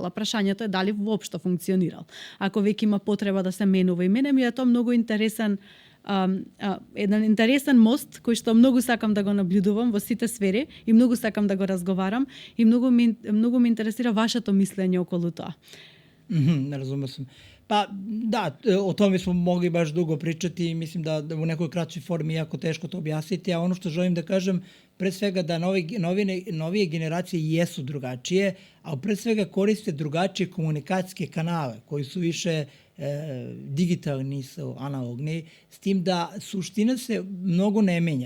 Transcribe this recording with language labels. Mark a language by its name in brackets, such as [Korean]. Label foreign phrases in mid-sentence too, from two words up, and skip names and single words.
[Macedonian] А прашањето е дали воопшто функционирал. Ако веќе има потреба да се менува. И мене ми е тоа многу интересен, еден интересен мост кој што многу сакам да го наблюдувам во сите сфери и многу сакам да го разговарам и многу ме интересира вашето мислење околу тоа. [Serbian] Разумeo sam. Pa da, o tome smo mogli baš dugo pričati i mislim da u nekoj kraćoj formi je jako teško to objasniti, a ono što želim da kažem, pre svega da novije generacije jesu drugačije, a pre svega koriste drugačije komunikacijske kanale koji su više digitalni, nisu analogni, s tim da suština se mnogo ne menja.